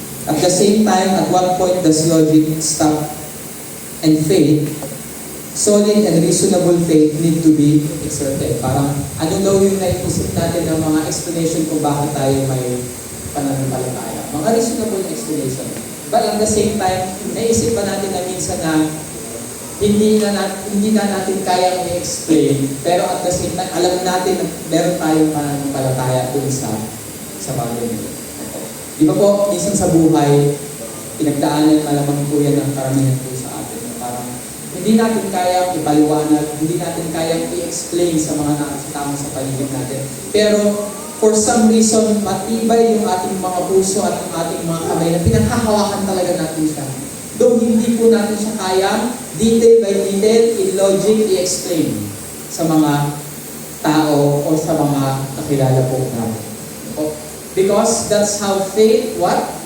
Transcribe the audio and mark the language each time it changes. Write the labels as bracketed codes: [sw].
[en] At the same time, at what point does logic stop and faith, solid and reasonable faith need to be exerted? [tl] Parang ano daw yung naiisip natin ng mga explanation kung bakit tayo may pananampalataya? Mga reasonable explanation. [en] But at the same time, [tl] naisip pa natin na minsan na hindi na natin kayang i-explain, pero at the same time, alam natin na meron tayong pananampalataya dun sa bagay nito. Di ba po, minsan sa buhay, pinagdaanan malamang po yan ng karamihan po sa atin. Na parang hindi natin kayang ipaliwanag, hindi natin kayang i-explain sa mga nakasama sa paligid natin. Pero [en] for some reason, [tl] matibay yung ating mga puso at yung ating mga kamay na pinaghahawakan talaga natin siya. Though hindi po natin siya kayang [en] detail by detail, [tl] i-logic, i-explain sa mga tao o sa mga kakilala po natin. [en] Because that's how faith, what?